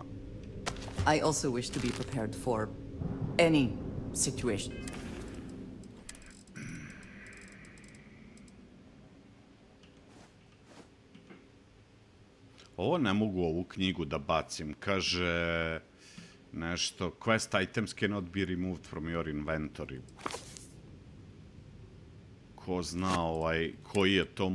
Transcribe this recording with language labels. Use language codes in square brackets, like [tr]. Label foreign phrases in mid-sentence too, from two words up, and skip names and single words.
[en] I also wish to be prepared for any situation. [sr] Ovo ne mogu ovu knjigu da bacim. Kaže nešto, [en] quest items cannot be removed from your inventory. [sr] Ko zna koji je to?